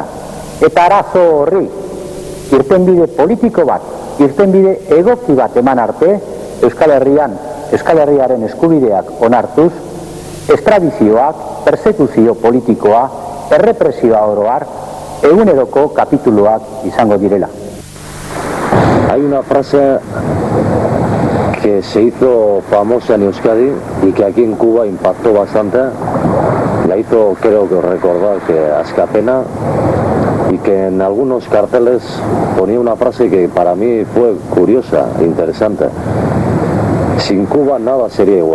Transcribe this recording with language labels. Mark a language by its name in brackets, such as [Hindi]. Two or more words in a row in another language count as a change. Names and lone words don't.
[Basque] Eta arazo horri, irtenbide politiko bat, irtenbide egoki bat eman arte, Euskal Herriaren eskubideak onartuz, estradizioak, persekuzio politikoa, errepresioa oroar, eguneroko kapituluak izango direla. [Spanish] Hay una frase que se hizo famosa en Euskadi y que aquí en Cuba impactó bastante. La hizo, creo que recordar, que Azkapena, y que en algunos carteles ponía una frase que para mí fue curiosa e interesante: sin Cuba nada sería igual.